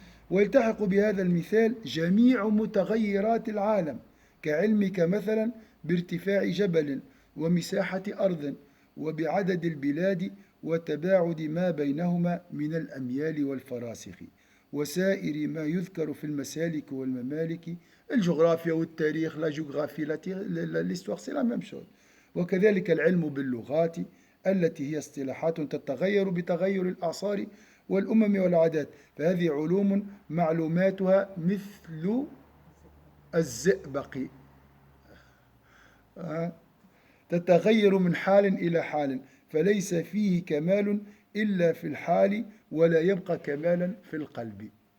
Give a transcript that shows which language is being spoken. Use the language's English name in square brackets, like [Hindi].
[Arabic] ويلتحق بهذا المثال جميع متغيرات العالم كعلمك مثلا بارتفاع جبل ومساحة أرض وبعدد البلاد وتباعد ما بينهما من الأميال والفراسخ وسائر ما يذكر في المسالك والممالك. الجغرافيا والتاريخ، لا جغرافي [French] l'histoire c'est la même chose. [Arabic] وكذلك العلم باللغات التي هي اصطلاحات تتغير بتغير الأعصار والأمم والعادات، فهذه علوم معلوماتها مثل الزئبق تتغير من حال إلى حال، فليس فيه كمال إلا في الحال ولا يبقى كمالا في القلب.